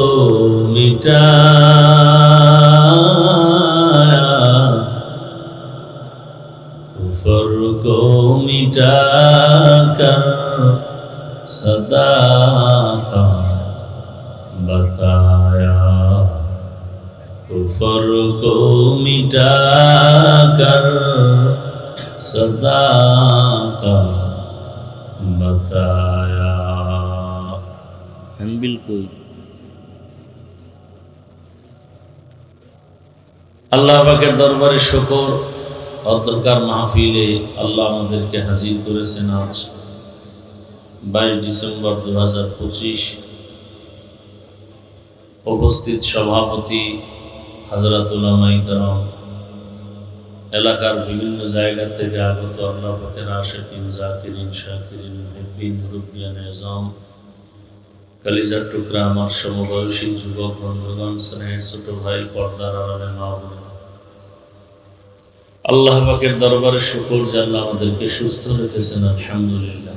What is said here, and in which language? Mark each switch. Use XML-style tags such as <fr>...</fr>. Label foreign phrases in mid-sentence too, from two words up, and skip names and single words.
<ur>مٹایا کفر کو مٹا کر صداقت بتایا کفر کو مٹا کر صداقت بتایا بالکل</ur> <bn>আল্লাহ পাকের দরবারে শুকর অধ্যকার মাহফিলে আল্লাহ আমাদেরকে হাজির করেছেন আজ 22 ডিসেম্বর 2025। উপস্থিত সভাপতি হযরত উলামায়ে কেরাম, এলাকার বিভিন্ন জায়গা থেকে আগত আল্লাহ পাকের আশিকিন, জাকিরিন, শাকিরিন, মুহিব্বিন, মুরব্বিয়ান আযম, কলিজার টুকরা আমার সমবয়সী যুবক বন্ধুগণ, স্নেহের ছোট ভাই, পর্দার আড়ালে মা বোনেরা, আল্লাহ পাকের দরবারে শুকর যে আল্লাহ আমাদেরকে সুস্থ রেখেছেন, আলহামদুলিল্লাহ।</bn>